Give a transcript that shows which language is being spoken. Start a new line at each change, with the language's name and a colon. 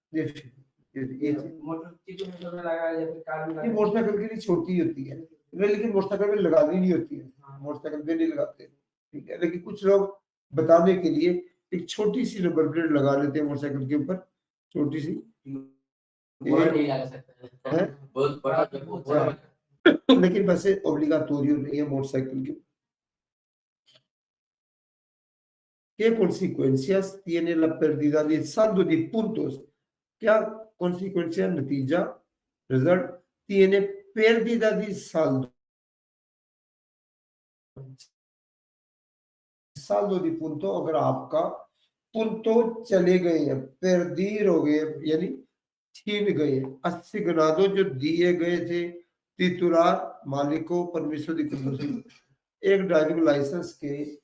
Hindi: ये मोटरसाइकिल के लिए छोटी होती है, लेकिन मोटरसाइकिल में लगानी नहीं होती है, मोटरसाइकिल पे नहीं लगाते, ठीक है, लेकिन कुछ लोग बताने के लिए एक छोटी सी रबर प्लेट लगा लेते हैं मोटरसाइकिल के ऊपर, छोटी सी, नहीं लगा सकते हैं, बहुत बड़ा, लेकिन वैसे ओब्लिगाटोरियो नहीं है मोटरसाइकिल के।
Spanish: ¿Qué consecuencias tiene la pérdida del saldo de puntos?
Hindi: क्या consecuencia नतीजा result
Spanish: tiene pérdida de saldo, saldo de punto,
Hindi: अगर आपका punto चले गए हैं, perdir हो गए यानी छीन गए, 80 गिना दो जो दिए गए थे titular मालिक को, परमिशन दी कंडीशन, एक ड्राइविंग लाइसेंस के